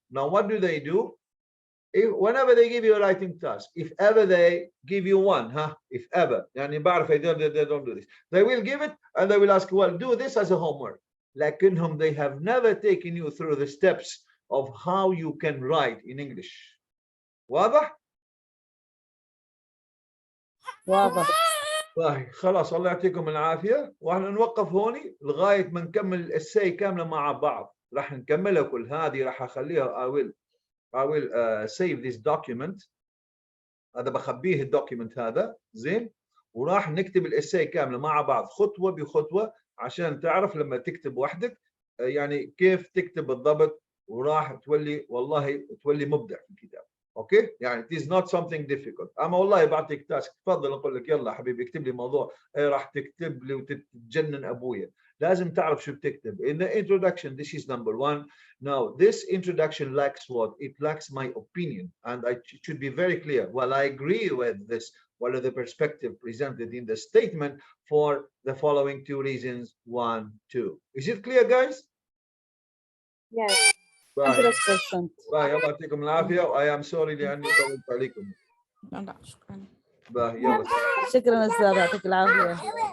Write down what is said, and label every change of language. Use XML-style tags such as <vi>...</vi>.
<en>Now, what do? Whenever they give you a writing task, if ever they give you one, if ever,</en> <ar>يعني بعرف</ar> <en>they don't do this. They will give it and they will ask, well, do this as a homework.</en> <ar>لكنهم</ar> <en>they have never taken you through the steps of how you can write in English.</en> <ar>واضح؟ واضح. طيب خلاص الله يعطيكم العافية واحنا نوقف هوني لغاية ما نكمل الاساي كاملة مع بعض. راح نكملها كل هذه راح اخليها</ar> <en>I will save this document.</en> <ar>هذا بخبيه الدوكيمنت هذا زين وراح نكتب الاساي كاملة مع بعض خطوة بخطوة عشان تعرف لما تكتب وحدك يعني كيف تكتب بالضبط وراح تولي مبدع في الكتاب. اوكي يعني</ar> <en>it is not something difficult.</en> <ar>اما والله بعطيك تاسك تفضل اقول لك يلا حبيبي اكتب لي موضوع راح تكتب لي وتتجنن ابويا. لازم تعرف شو بتكتب.</ar> <en>In the introduction, this is number 1. Now this introduction lacks what? It lacks my opinion, and I should be very clear. Well, I agree with this, what are the perspective presented in the statement for the following 2 reasons. 1, 2. Is it clear, guys? Yes. 100%.</en> <ar>باي الله يعطيكم العافيه.</ar> <en>I am sorry</en> <ar>لاني طولت عليكم. لا شكرا. باي يلا. شكرا استاذ يعطيك العافيه.</ar>